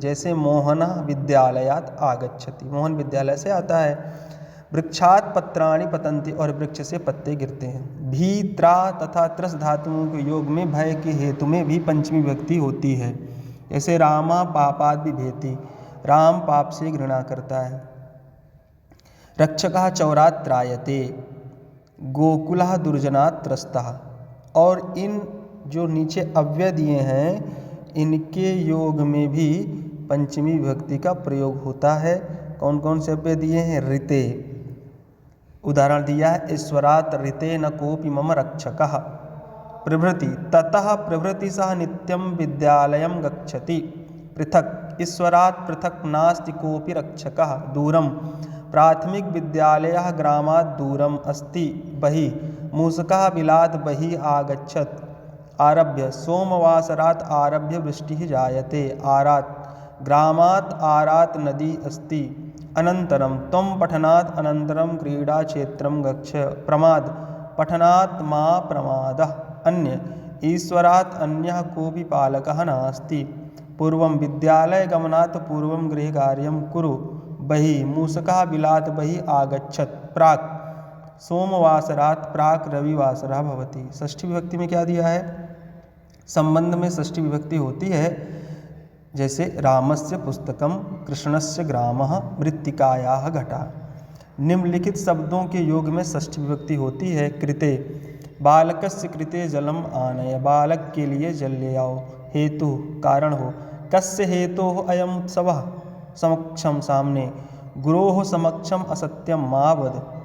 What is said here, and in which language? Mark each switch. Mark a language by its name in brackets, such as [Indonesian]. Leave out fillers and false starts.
[Hindi] जैसे [Sanskrit] मोहनः विद्यालयात् आगच्छति, [Hindi] मोहन विद्यालय से आता है। [Sanskrit] वृक्षात् पत्राणि पतन्ति, [Hindi] और वृक्ष से पत्ते गिरते हैं। भी, त्रा तथा त्रस धातुओं के योग में भय के हेतु में भी पंचमी विभक्ति होती है। जैसे [Sanskrit] रामा पापाद् बिभेति, [Hindi] राम पाप से घृणा करता है। [Sanskrit] रक्षकः चौरात् त्रायते, गोकुलः दुर्जनात् त्रस्तः। [Hindi] और इन जो नीचे अव्यय दिए हैं इनके योग में भी पंचमी विभक्ति का प्रयोग होता है। कौन कौन से अव्यय दिए हैं? ऋते, उदाहरण दिया है [Sanskrit] ईश्वरात् ऋते न कोपि मम रक्षकः। प्रभृति, ततः प्रभृति सह नित्यं विद्यालयं गच्छति। पृथक, ईश्वरात् पृथक नास्ति कोपि रक्षकः। दूरम, प्राथमिक विद्यालयः ग्रामात् दूरम अस्ति। बहिः, मूषकः बिलात् बहिः आगच्छत्। आरभ्य, सोमवासरात् आरभ्य वृष्टिः जायते। आरात्, ग्रामात् आरात् नदी अस्ति। अनन्तरं, त्वं पठनात् अनन्तरं क्रीडाक्षेत्रं गच्छ। प्रमाद, पठनात् मा प्रमादः। अन्य, ईश्वरात् अन्यः कोऽपि पालकः नास्ति। पूर्वं, विद्यालयगमनात् पूर्वं गृहकार्यं कुरु। बहिः, मूषकः बिलात् बहिः आगच्छत्। प्राक्, सोमवासरात् प्राक् रविवासरः भवति। [Hindi] षष्ठी विभक्ति में क्या दिया है? संबंध में षष्ठी विभक्ति होती है। [Sanskrit] जैसे रामस्य पुस्तकम, कृष्णस्य ग्रामः, मृत्तिकायाः घटा। [Hindi] निम्नलिखित शब्दों के योग में षष्ठी विभक्ति होती है। कृते, [Sanskrit] बालकस्य कृते जलम आनय, [Hindi] बालक के लिए जल ले आओ। हेतु, कारण हो। [Sanskrit] कस्य हेतोः अयम उत्सवः समक्षम सामने, गुरोः समक्षम असत्यम मा वद।